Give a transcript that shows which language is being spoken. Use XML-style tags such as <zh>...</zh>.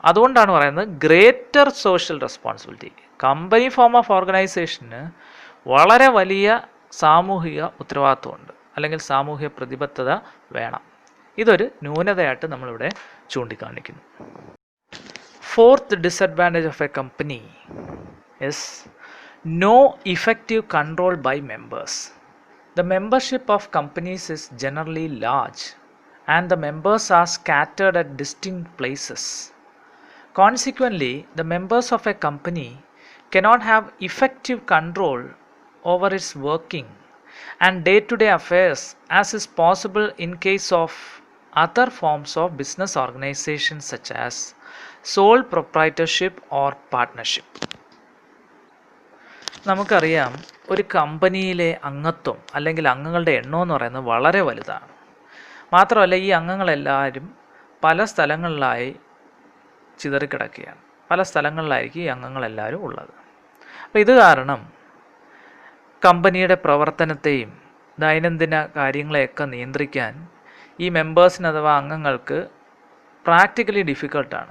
<ml>അതുകൊണ്ടാണ് പറയുന്നത് greater social responsibility. Company form of ഓർഗനൈസേഷന് വളരെ വലിയ സാമൂഹിക ഉത്തരവാദിത്വമുണ്ട്, അല്ലെങ്കിൽ സാമൂഹിക പ്രതിബദ്ധത വേണം. ഇതൊരു ന്യൂനതയായിട്ട് നമ്മളിവിടെ ചൂണ്ടിക്കാണിക്കുന്നു.</ml> <en>Fourth disadvantage of a company is no effective control by members. The membership of companies is generally large and the members are scattered at distinct places. Consequently, the members of a company cannot have effective control over its working and day-to-day affairs as is possible in case of other forms of business organizations such as sole proprietorship or partnership.</en> <ml>നമുക്കറിയാം, ഒരു കമ്പനിയിലെ അംഗത്വം അല്ലെങ്കിൽ അംഗങ്ങളുടെ എണ്ണം എന്ന് പറയുന്നത് വളരെ വലുതാണ്. മാത്രമല്ല ഈ അംഗങ്ങളെല്ലാവരും പല സ്ഥലങ്ങളിലായി ചിതറിക്കിടക്കുകയാണ്, പല സ്ഥലങ്ങളിലായിരിക്കും ഈ അംഗങ്ങളെല്ലാവരും ഉള്ളത്. അപ്പോൾ ഇത് കാരണം കമ്പനിയുടെ പ്രവർത്തനത്തെയും ദൈനംദിന കാര്യങ്ങളെയൊക്കെ നിയന്ത്രിക്കാൻ ഈ മെമ്പേഴ്സിന് അഥവാ അംഗങ്ങൾക്ക് പ്രാക്ടിക്കലി ഡിഫിക്കൽട്ടാണ്.</ml>